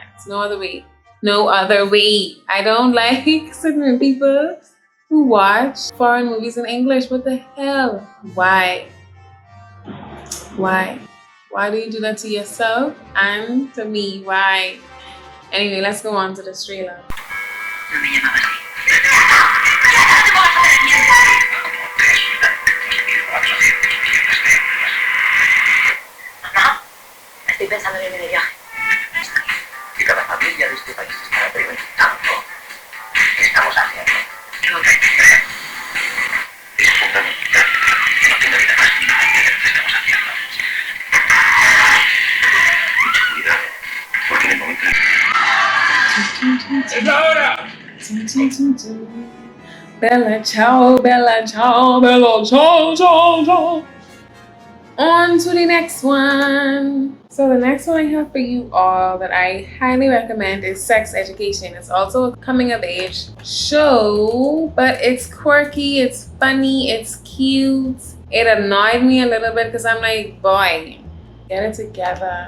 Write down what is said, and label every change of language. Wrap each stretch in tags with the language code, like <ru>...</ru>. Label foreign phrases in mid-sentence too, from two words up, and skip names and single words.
<en>It's no other way. No other way. I don't like certain people who watch foreign movies in English. What the hell? Why? Why? Why do you do that to yourself and to me? Why? Anyway, let's go on to the trailer.</en> <es>Estoy pensando en irme de viaje. Y cada familia de este país está experimentando. ¿Qué estamos haciendo? No te entiendes. Es fundamental. No tiene vida más ni nada que ver lo que estamos haciendo. Mucho cuidado, porque en el momento ¡es ahora!</es> <it>Bella ciao, bella ciao, bella ciao, ciao, ciao.</it> <en>On to the next one. So the next one I have for you all that I highly recommend is Sex Education. It's also a coming of age show, but it's quirky, it's funny, it's cute. It annoyed me a little bit because I'm like, boy, get it together.</en>